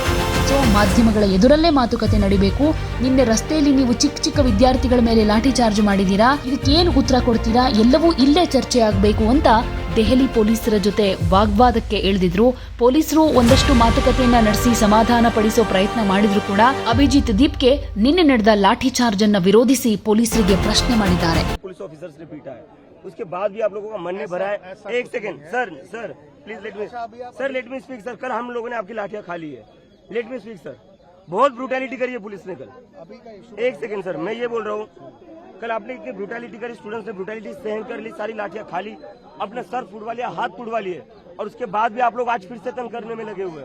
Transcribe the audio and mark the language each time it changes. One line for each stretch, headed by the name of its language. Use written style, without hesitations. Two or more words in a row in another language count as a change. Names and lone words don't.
Kannada: ಸೊ ಮಾಧ್ಯಮಗಳ ಎದುರಲ್ಲೇ ಮಾತುಕತೆ ನಡಿಬೇಕು. ನಿನ್ನೆ ರಸ್ತೆಯಲ್ಲಿ ನೀವು ಚಿಕ್ಕ ವಿದ್ಯಾರ್ಥಿಗಳ ಮೇಲೆ ಲಾಠಿ ಚಾರ್ಜ್ ಮಾಡಿದೀರಾ, ಇದಕ್ಕೇನು ಉತ್ತರ ಕೊಡ್ತೀರಾ? ಎಲ್ಲವೂ ಇಲ್ಲೇ ಚರ್ಚೆ ಆಗಬೇಕು ಅಂತ ದೆಹಲಿ ಪೊಲೀಸರ ಜೊತೆ ವಾಗ್ವಾದಕ್ಕೆ ಇಳಿದಿದ್ರು. ಪೊಲೀಸರು ಒಂದಷ್ಟು ಮಾತುಕತೆಯನ್ನ ನಡೆಸಿ ಸಮಾಧಾನ ಪಡಿಸೋ ಪ್ರಯತ್ನ ಮಾಡಿದ್ರು ಕೂಡ ಅಭಿಜಿತ್ ದೀಪ್ಗೆ ನಿನ್ನೆ ನಡೆದ ಲಾಠಿ ಚಾರ್ಜ್ ಅನ್ನ ವಿರೋಧಿಸಿ ಪೊಲೀಸರಿಗೆ ಪ್ರಶ್ನೆ ಮಾಡಿದ್ದಾರೆ.
Hindi: उसके बाद भी आप लोगों का मन नहीं भरा है? एक
English: second sir please let me speak sir.
Hindi: कल हम लोगों ने आपकी लाठियां खा ली है।
English: let me speak sir.
Hindi: बहुत ब्रूटैलिटी करी है पुलिस ने कल। एक सेकंड सर, मैं ये बोल रहा हूँ, कल आपने इतनी ब्रूटैलिटी करी, स्टूडेंट्स ने ब्रूटैलिटी सहन कर ली, सारी लाठियां खा ली, अपना सर फुड़वा लिया, हाथ फुड़वा लिए, और उसके बाद भी आप लोग आज फिर से तंग करने में लगे हुए हैं।